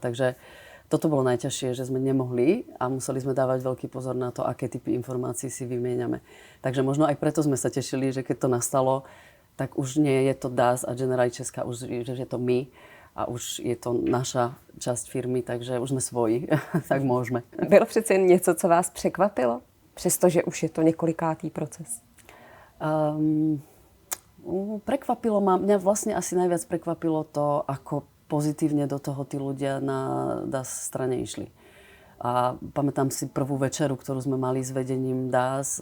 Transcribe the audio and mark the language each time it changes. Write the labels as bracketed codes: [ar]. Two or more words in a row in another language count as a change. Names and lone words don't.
[sk] Takže toto bolo najťažšie, že sme nemohli a museli sme dávať veľký pozor na to, aké typy informácií si vymieňame. Takže možno aj preto sme sa tešili, že keď to nastalo, tak už nie je to DAS a Generali Česká, už že je to my a už je to naša časť firmy, takže už sme svoji, tak môžeme. [cs] Bylo přece jen něco, co vás překvapilo? Přestože už je to několikátý proces. [sk] Prekvapilo ma, mňa vlastne asi najviac prekvapilo to, ako pozitívne do toho tí ľudia na DAS strane išli. A pamätám si prvú večeru, ktorú sme mali s vedením DAS.